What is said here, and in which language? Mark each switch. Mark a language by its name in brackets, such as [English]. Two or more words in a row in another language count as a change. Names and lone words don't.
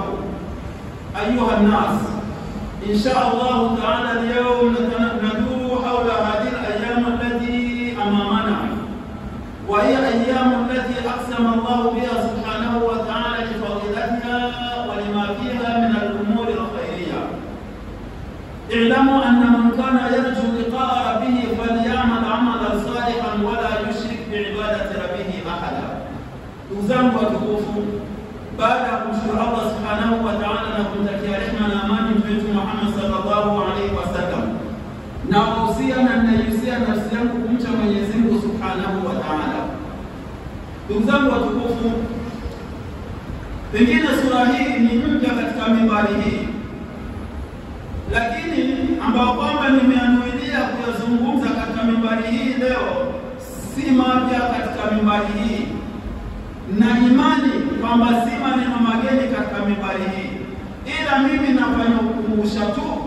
[Arabic] أيها الناس، إن شاء الله تعالى اليوم ندور حول هذه الأيام التي أمامنا، وهي أيام التي أقسم الله بها سبحانه وتعالى لفضيلتها ولما فيها من الأمور الخيرية. اعلموا أن من كان يرجو لقاء ربه فليعمل عملا صالحا ولا يشرك بعبادة ربه أحدا. [Swahili] Uzangu watukufu, baada ya kumshukuru Allah [Arabic] سبحانه وتعالى [Swahili] na kumtakia rehema na amani mtume Muhammad [Arabic] صلى الله عليه وسلم, [Swahili] na wahusia na ninaihusia nafsi yangu kumcha Mwenyezi Mungu [Arabic] سبحانه وتعالى. [Swahili] Ndugu zangu watukufu, pengine sura hii ni mpya katika mimbari hii, lakini ambao kwamba nimeanuilia kuyazungumza katika mimbari hii leo si mapya katika mimbari hii, na imani kwamba si maneno mageni katika mimbari hii, ila mimi nafanya ukumbusha tu,